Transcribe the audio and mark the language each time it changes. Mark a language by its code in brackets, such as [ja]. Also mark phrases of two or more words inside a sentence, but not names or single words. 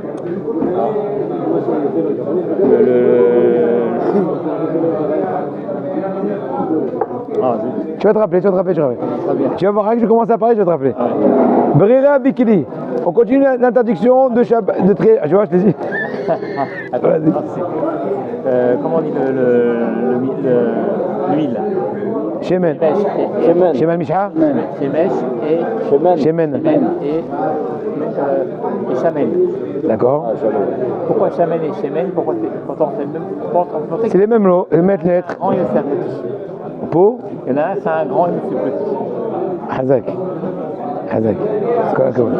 [fr] Ah, zut. Tu vas te rappeler. Très bien. Tu vas voir, que je commence à parler, je vais te rappeler. [he] ברירה בכלי. [fr] On continue l'interdiction de trier. Je vois, je t'ai dit. Attends, Vas-y. merci. Comment on dit l'huile? Shemen. Shemen. [he] שמן משחה. [fr] Shemesh et Shemen. et Shamen. D'accord. Pourquoi Shamen et Shemen? Pourquoi pourtant c'est le même? C'est les mêmes lots, les mêmes lettres. Grand et c'est un petit. Pour Il y en a un, c'est un grand et c'est petit. Hazak. C'est quoi la commande?